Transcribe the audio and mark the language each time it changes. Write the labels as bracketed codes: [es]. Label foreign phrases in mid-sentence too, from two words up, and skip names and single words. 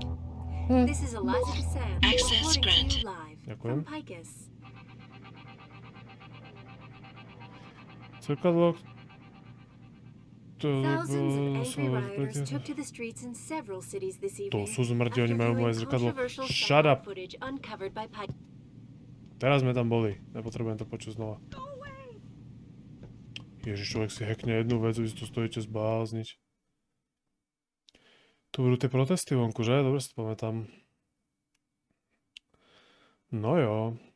[en] This is Eliza Sam reporting to you live from Picus. Thousands of angry rioters took to the streets in several cities this evening after viewing controversial satellite footage uncovered by Picus. [sk] Teraz sme tam boli, nepotrebujem to počuť znova. Ježiš, človek si hackne jednu vec, vy si tu stojíte zblázniť. Tu budú tie protesty vonku, že? Dobre si to pamätám. No jo.